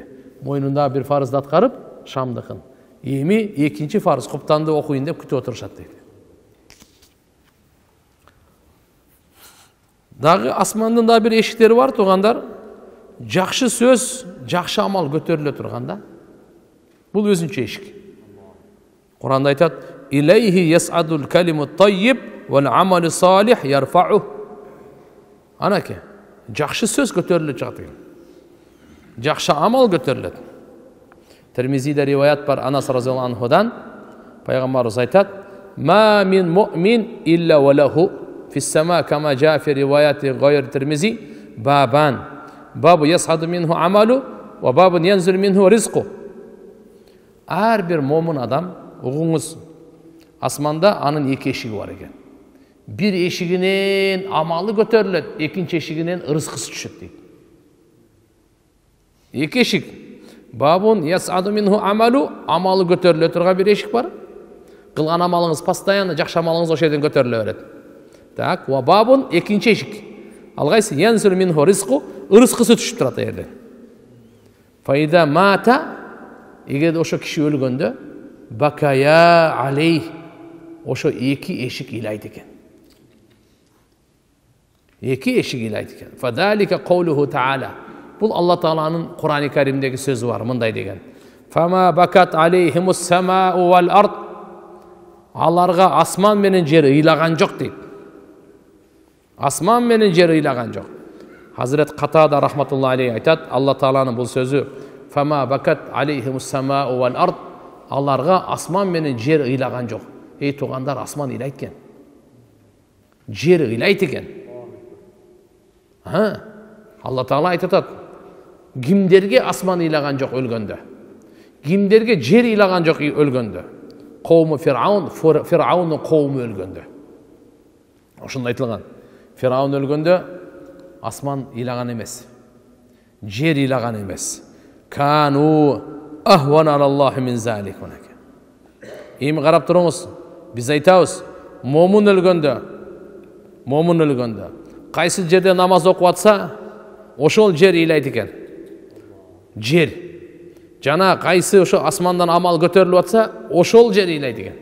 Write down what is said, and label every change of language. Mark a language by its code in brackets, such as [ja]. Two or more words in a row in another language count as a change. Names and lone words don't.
[ky] Мойнунда бир фарызды аткарып, Шамдыкын. Эми экинчи фарыз куптанды окуйын деп күтүп отурушат дейт. Дагы асмандын да бир эшиктери бар тугандар. Жакшы сөз, жакшы амал көтөрүлө турганда. Бул өзүнчө эшик. Куранда айтат: [ar] "إليه يصعد الكلم الطيب والعمل الصالح يرفعه." [ky] Анаке, жакшы сөз көтөрүлө чыгат экен. Жакшы амал көтөрүлөт. Термизиде риваят бар Анас [ar] رضي الله عنه. [ky] Пайгамбарыбыз айтат: [ar] "ما من مؤمن إلا وله في السماء كما جاء في رواية غير الترمذي بابان. باب يصعد منه عمله وباب ينزل منه رزقه." [ky] Ар бир момун адам, угуңуз, асманда анын эки эшиги бар экен. Бир эшигинен амалы көтөрүлөт, экинчи эшигинен ырыскысы түшөт дейт. Эки эшик. [ar] باب يصعد منه عمله, [ky] амалы көтөрүлө турган бир эшик бар. Кылган амалыңыз постоянно, жакшы амалыңыз ошол жерден көтөрүлө берет. Так, [ar] وباب [ky] экинчи эшик. Ал кайсы? [ar] ينزل منه رزقه, [ky] ырыскысы түшүп турат жерден. [ar] فإذا مات, [ky] эгер ошо киши өлгөндө, [ar] بكيا عليه, [ky] ошо эки эшик ыйлайт экен. Эки эшик ыйлайт экен. [ar] فذلك قوله تعالى. [ky] Бул Алла Тааланын Кур'ан-ы Каримдеги сөзү бар, мындай деген. [ar] فما بكت عليهم السماء والأرض. [ky] Аларга асман менен жер ыйлаган жок дейт. Асман менен жер ыйлаган жок. Хазрет Катада [ar] رحمة الله عليه [ky] айтат, Алла Тааланын бул сөзү: [ar] "فما بكت عليهم السماء والأرض." [ky] Аларга асман менен жер ыйлаган жок. Эй тугандар, асман ыйлайт экен. Жер ыйлайт экен. Алла Таала айтып атат: "Кимдерге асман ыйлаган жок өлгөндө? Кимдерге жер ыйлаган жок өлгөндө? Кауму Фир'аун, Фир'аунун коуму өлгөндө." Ошондой айтылган. Фир'аун өлгөндө асман ыйлаган эмес. Жер ыйлаган эмес. [ar] كانوا أهون على الله من ذلك. [ky] Эми карап туруңуз. Биз айтабыз, момун өлгөндө кайсы жерде намаз окуп атса, ошол жер ыйлайт экен. Жер. Жана кайсы ошо асмандан амал көтөрүлүп атса, ошол жер ыйлайт экен.